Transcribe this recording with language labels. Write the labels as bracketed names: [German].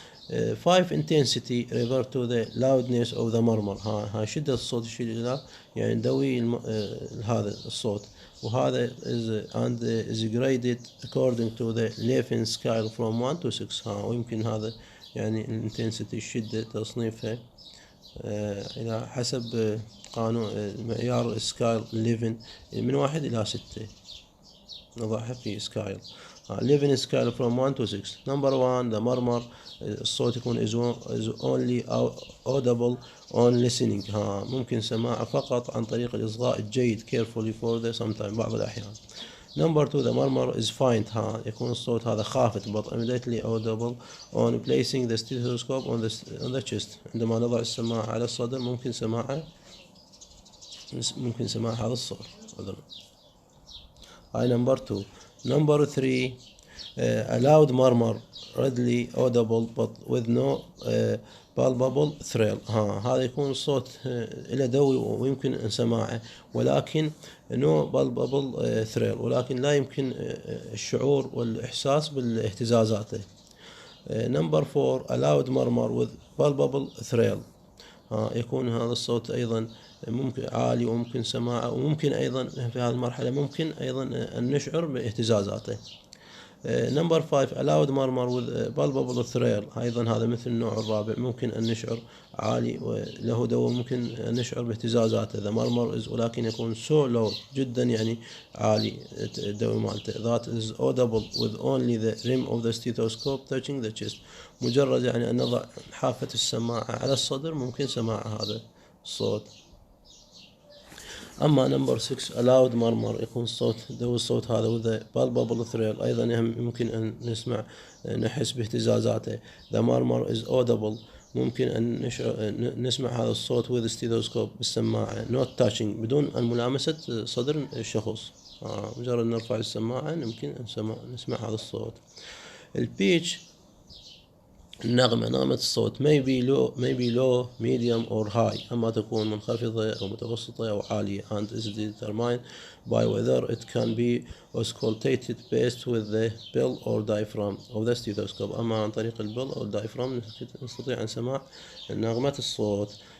[English] 5 intensity refer to the loudness of the murmur. [Arabic] ها شدة الصوت الشديد يعني دوي هذا الصوت، وهذا [English] is graded according to the Levin scale from 1 to 6. [Arabic] ويمكن هذا يعني الانتنسيتي الشدة تصنيفها إلى حسب قانون معيار سكايل ليفن من 1 إلى 6. نضعها في سكايل ليفن سكايل [English] from 1 to 6. number 1 the murmur [Arabic] الصوت يكون [English] is only audible on listening. [Arabic] ممكن سماعه فقط عن طريق الإصغاء الجيد [English] carefully for the sometime [Arabic] بعض الأحيان. [English] number 2 the murmur is faint. [Arabic] يكون الصوت هذا خافت [English] but immediately audible on placing the stethoscope on the chest. [Arabic] عندما نضع السماعة على الصدر ممكن سماع هذا الصوت. [English] هاي number 2. number 3 a loud murmur readily audible but with no palpable thrill. [Arabic] هذا يكون صوت له دوي ويمكن سماعه ولكن [English] no palpable thrill، [Arabic] ولكن لا يمكن الشعور والإحساس بالاهتزازاته. [English] number 4 a loud murmur with palpable thrill. [Arabic] يكون هذا الصوت أيضا ممكن عالي وممكن سماعه، وممكن أيضا في هذه المرحلة ممكن أيضا أن نشعر باهتزازاته. [English] number 5 a loud murmur with palpable thrill. [Arabic] أيضا هذا مثل النوع الرابع، ممكن أن نشعر عالي وله دوي، ممكن أن نشعر باهتزازاته. [English] the murmur is [Arabic] ولكن يكون [English] so loud [Arabic] جدا يعني عالي الدوي مالته [English] that is audible with only the rim of the stethoscope touching the chest. [Arabic] مجرد يعني أن نضع حافة السماعة على الصدر ممكن سماع هذا الصوت. أما [English] number 6 a loud murmur [Arabic] يكون الصوت دوي الصوت هذا [English] with the palpable thrill، [Arabic] أيضا يمكن أن نحس باهتزازاته. [English] the murmur is audible [Arabic] ممكن أن نسمع هذا الصوت [English] with stethoscope [Arabic] بالسماعة [English] not touching [Arabic] بدون أن ملامسة صدر الشخص. مجرد نرفع السماعة يمكن أن نسمع هذا الصوت. البيتش نغمة الصوت [English] may be low medium or high، [Arabic] أما تكون منخفضة أو متوسطة أو عالية [English] and is determined by whether it can be auscultated based with the bill or diaphragm of the stethoscope. [Arabic] أما عن طريق البل أو الدايفرام نستطيع أن سماع نغمة الصوت.